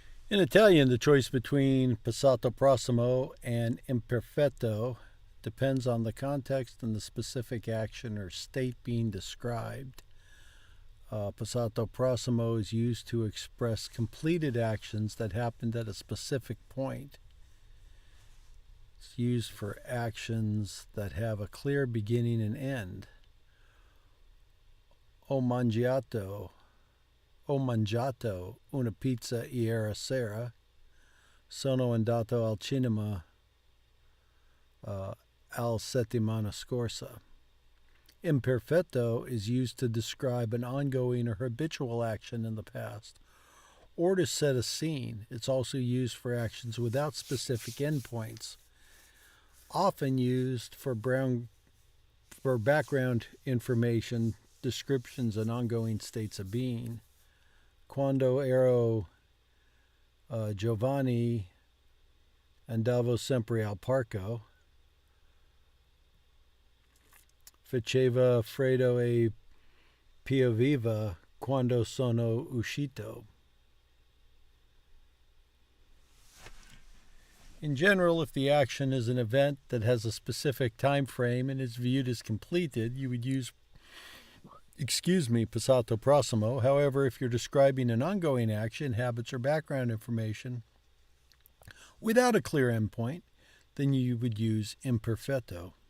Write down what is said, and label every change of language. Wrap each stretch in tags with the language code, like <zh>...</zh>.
<en>In Italian, the choice between passato prossimo and imperfetto depends on the context and the specific action or state being described. Passato prossimo is used to express completed actions that happened at a specific point. It's used for actions that have a clear beginning and end.</en> <it>Ho mangiato una pizza ieri sera. Sono andato al cinema al settimana scorsa.</it> <en>Imperfetto is used to describe an ongoing or habitual action in the past, or to set a scene. It's also used for actions without specific endpoints, often used for background information, descriptions, and ongoing states of being.</en> <it>Quando ero giovane andavo sempre al parco. Faceva freddo e pioveva quando sono uscito.</it> <en>In general, if the action is an event that has a specific time frame and is viewed as completed, you would use passato prossimo. However, if you're describing an ongoing action, habits, or background information without a clear endpoint, then you would use imperfetto.</en>